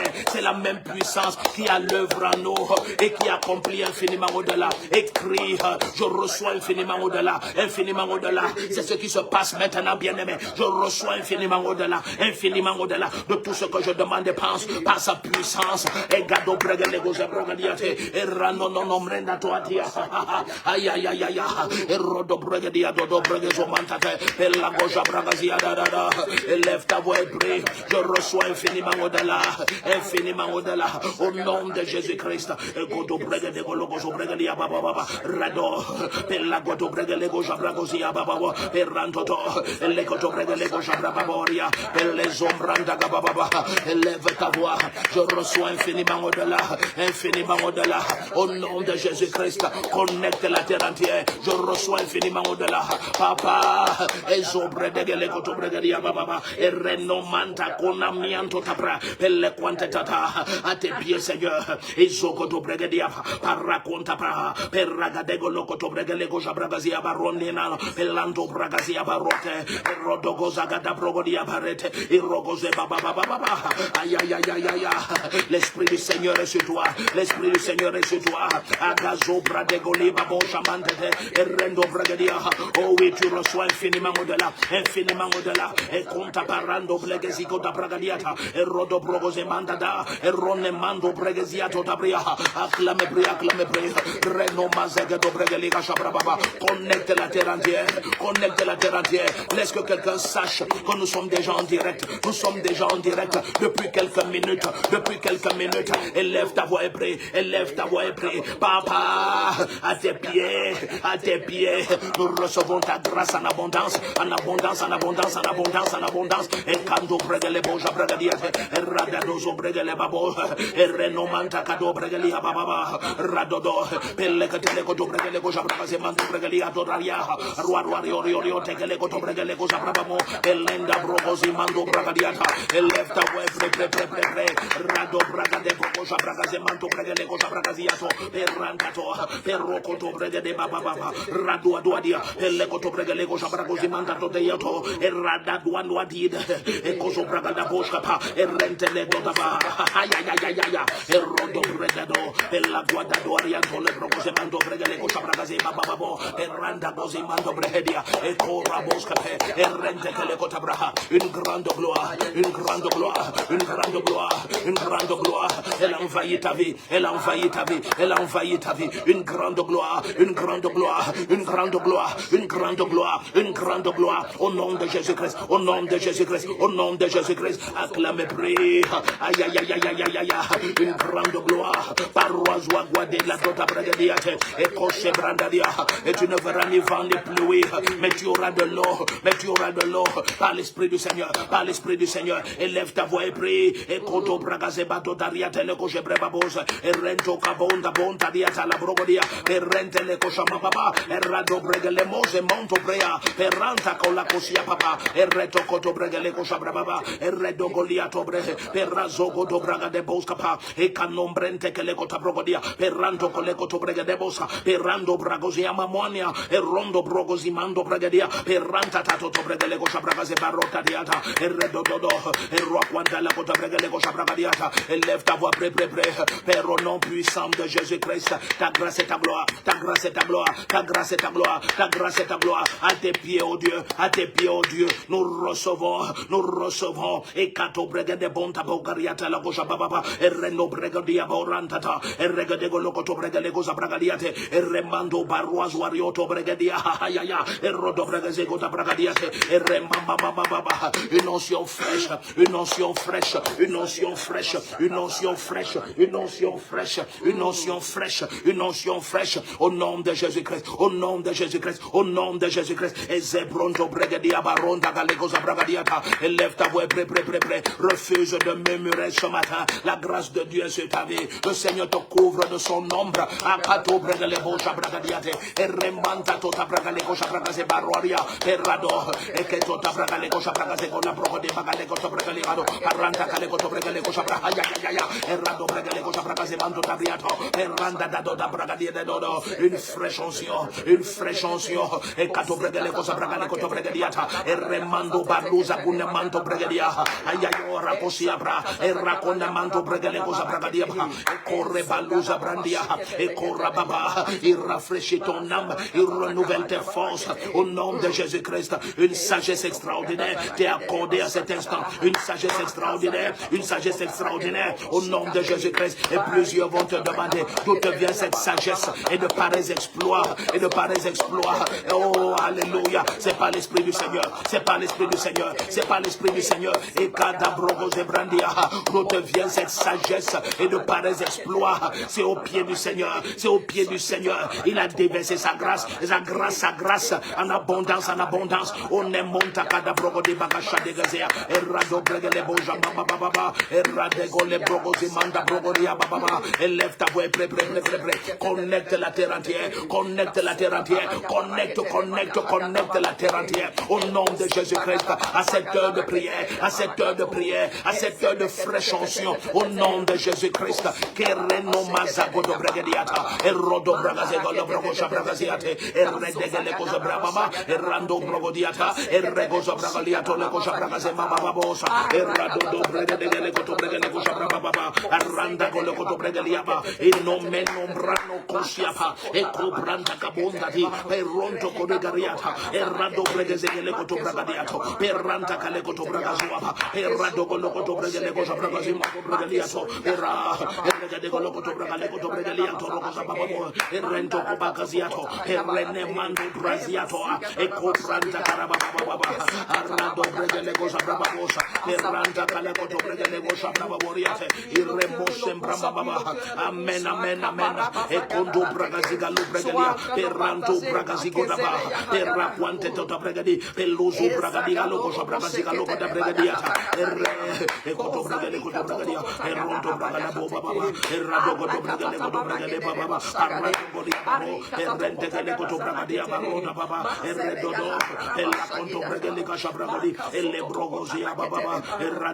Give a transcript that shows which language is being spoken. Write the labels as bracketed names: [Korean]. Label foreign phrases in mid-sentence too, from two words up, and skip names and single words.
[French] C'est la même puissance qui a l'œuvre en nous et qui accomplit infiniment au-delà. Écris, je reçois infiniment au-delà, infiniment au-delà. C'est ce qui se passe maintenant, bien-aimé. Je reçois infiniment au-delà de tout ce que je demande et pense par sa puissance. Et gado bregele goza brogadiate et rano non mrenda toatia. Aïe aïe aïe aïe. Et rodo bregadia dodo bregezo mantate. Et la goja bragazia da da da. Élève ta voix et prie. Je reçois infiniment au-delà, infiniment au-delà. Au nom de Jésus-Christ. Et godo bregade gologozo bregadia baba baba. Rado. Et la godo bregele goja bragozia baba baba. Et rantoto. Et le godo bregele goja brababoria. Et les ombranda gababa. Élève ta voix. Je reçois infiniment au-delà, infiniment au-delà. Au nom de Jésus-Christ, connecte la terre entière. Je reçois infiniment au-delà. Papa, et zobre de gele koto bregadia baba. Et renomanta konamianto tapra. Pelle quantetata. À tes pieds, Seigneur. Et zokoto bregadia. Paraconta pra. Perragadego lokoto bregalego jabragazia baronina. Pelando bragazia barote. Rodogozagada brogodia barete. Et rogoze baba baba baba. Aïe aïe aïe aïe aïe. L'Esprit du Seigneur est sur toi. L'Esprit du Seigneur est sur toi. Agazo bradegoli babo chamante. Et rendo bragadia. Oh oui, tu reçois infiniment au-delà. Infiniment au-delà. Et conta parando blegesico da bragadiata. Et rodo brogoze mandada. Et ronne mando bregeziato da bria. Acclame bria, acclame bria. Reno mazega do bregeliga chabrababa. Connecte la terre entière. Connecte la terre entière. Laisse que quelqu'un sache que nous sommes déjà en direct. Nous sommes déjà en direct depuis quelques minutes. Depuis quelques minutes. Élève ta voix et prie. Élève ta voix et prie. Papa, à tes pieds. À tes pieds. Nous recevons ta grâce en abondance. En abondance, en abondance, en abondance, en abondance. Et quand on bregele boja bregadiate. Et radadozo bregele babo. Et renomanta kado bregeli ababa. Radodo. Pelekatele koto bregele goja bragaze manto bregeli adoraria. Ruario rio tegele koto bregele goja brabamo. Elenda brogozi mando bragadiata. Élève ta voix, pré. Rado bragade goja bragaze manto bregele goja bragaziato. Perrantato. Perrokoto bregede baba baba. Rado adoadia. Elekoto bregele goja bragozi mantato deyato. E rada duano adid. E kozo bragada boskapa. E rentele dodaba. Ay ay ay ay ay. E rodo bregado. E la guada doarianto le brogoze manto bregele goja bragaze baba babo. E randa gozi manto brehedia. E cora boskape. E rente tele kota braha. Une grande gloire. Une grande gloire. Une grande gloire. Une grande gloire. Elle a envahi ta vie. Elle a envahi ta vie. Elle a envahi ta vie. Une grande gloire. Une grande gloire. Une grande gloire. Une grande gloire. Une grande gloire. Au nom de Jésus-Christ. Au nom de Jésus-Christ. Au nom de Jésus-Christ. Acclamez, prie. Aïe aïe aïe aïe aïe aïe aïe. Une grande gloire. Paroisse guadé la dota bragadiate. Et coche brandadia. Et tu ne verras ni vent ni pluie. Mais tu auras de l'eau. Mais tu auras de l'eau. Par l'Esprit du Seigneur. Par l'Esprit du Seigneur. Élève ta voix et prie. Et koto bragaze bato dariate le coche brebabose. Et rento cabonda bonta diata la brogodia. E rente le cochama papa. E rado bregele mose monto brea. E ranta con la cosia papa. E reto koto bregele cocha brababa. E redo goliato bre. E razo godo braga de boscapa. E canombrente che le cota brogodia. bragodia, perranto colecoto bregedebosa, perrando bragozia mamonia, e rondo brogosimando bregadia, perranta tato bregele cosa bragase barrota diata, e redododo, e roquanta la cota bregele cosa bragadiata, et lève ta voix pré, Père au nom puissant de Jésus-Christ, ta grâce et ta gloire, ta grâce et ta gloire, ta grâce et ta gloire, ta grâce et ta gloire, à tes pieds, oh Dieu, à tes pieds, oh Dieu, nous recevons, et kato bregade bonta bogariata la gosha baba, et reno bregadia borantata, et regade golokoto bregale goza bragadiate, et remando barois warioto bregadia, ya, et rodo bregaze gota bragadiate, et remamba baba, une onction fraîche, une onction fraîche, une onction fraîche, une onction fraîche, une onction fraîche, une onction fraîche, une onction fraîche, au nom de Jésus-Christ, au nom de Jésus-Christ, au nom de Jésus-Christ, et zebronto bregadia baronta galegoza bragadiata, élève ta voix près, refuse de murmurer ce matin, la grâce de Dieu sur ta vie, le Seigneur te couvre de son ombre, akato bregaleboja bragadiate, et remanta tota bragalegoja bragase baroria, et rado, et que tota bragalegoja bragase con la brogo de bagalegoja bragaligado, arranta calegoto bregalegoja bragaya, et rado bregalegoja bragase manto tabriato, et randa dado da bragadia de dodo, une fraîche onction, et kato bregalegoja bragalegoto bregadiata, et remando barluza gune manto bregadia, ayayo rakosiabra, et raconda manto bregalegoja bragadia, et corre baluza brandia, et corra baba, il rafraîchit ton âme, il renouvelle tes forces, au nom de Jésus-Christ, une sagesse extraordinaire t'est accordée à cet instant, une sagesse extraordinaire, au nom de Jésus-Christ, et plusieurs vont te demander d'où te vient cette sagesse et de pareils exploits, oh alléluia, c'est pas l'esprit du Seigneur, et kadabrogo zebrandia, d'où te vient cette sagesse et de pareils exploits, c'est au pied du Seigneur, il a déversé sa grâce, en abondance, on est monta kadabrogo de bagasha de gazea, et rado bregele boja baba, et radego le brogo zimanda brogoria baba, et lève ta voix près, connecte la terre entière, connecte la terre entière, au nom de Jésus-Christ, à cette heure de prière, à cette heure de fraîche onction, au nom de Jésus-Christ, kereno mazago do bregediata, et rodo bragazego le brogo shabragaziate, et redegele koza brababa, et rando brogodiata, et regozo bragaliato le koza bragaze mama bosa, et rado do bregedele koto bregele koza brababa, arranda con le koto bregeliaba, e non meno brano kosiapa, e cobranta cabondati, e ronto codegariata, e rado bregezele koto bragadiato, e ranta cale koto bragazuaba, e rado con le koto bregele koza bragazima bregeliato, e regade con le koto bregale koto bregeliato, rosa bababo, e rento cobacasiato, e rene mando brasiato, e cobranta carababa, arrado bregele koza brababosa, e ranta cale koto bregele koza brababoriate, e remose brababa, amen, e condo bragaziga lo bregelia, per ranto bragazigo da ba, per raquante tota bregadi, per l'uso bragadiga lo cosa bragaziga lo da bregadiata, e coto bregale coto bregadia, e ronto bragala boba baba, e rado coto bregale baba, arrato godi babo, e rente che le coto bragadia baroda baba, e redodo, e la conto bregale cascia bragadi, e le brogozia baba, e